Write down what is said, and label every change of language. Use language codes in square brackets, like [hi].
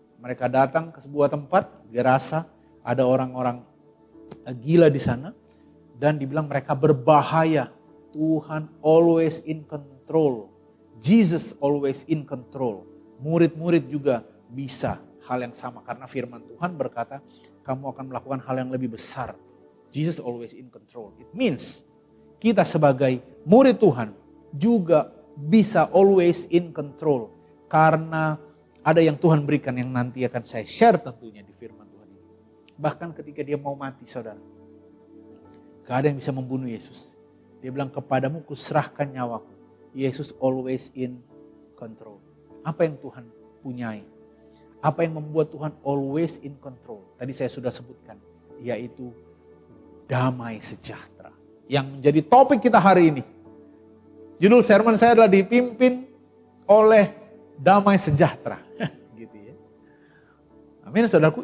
[id] Mereka datang ke sebuah tempat, dia rasa ada orang-orang gila di sana. Dan dibilang mereka berbahaya. [en] Tuhan always in control. Jesus always in control. [id] Murid-murid juga bisa hal yang sama. Karena firman Tuhan berkata, kamu akan melakukan hal yang lebih besar. [en] Jesus always in control. It means [id] kita sebagai murid Tuhan juga bisa [en] always in control. [id] Karena ada yang Tuhan berikan yang nanti akan saya share tentunya di firman Tuhan ini. Bahkan ketika dia mau mati saudara. Gak ada yang bisa membunuh Yesus. Dia bilang kepadamu kuserahkan nyawaku. [en] Yesus always in control. [id] Apa yang Tuhan punyai? Apa yang membuat Tuhan [en] always in control? [id] Tadi saya sudah sebutkan. Yaitu damai sejahtera. Yang menjadi topik kita hari ini. Judul sermon saya adalah dipimpin oleh damai sejahtera. Gitu ya. Amin saudaraku.